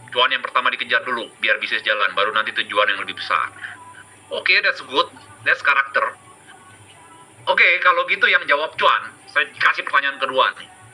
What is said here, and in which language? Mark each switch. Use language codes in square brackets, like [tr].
[id] Cuan yang pertama dikejar dulu, biar bisnis jalan, baru nanti tujuan yang lebih besar. [en] Oke, that's good, that's karakter. [id] Oke, kalau gitu yang jawab cuan, saya kasih pertanyaan kedua nih.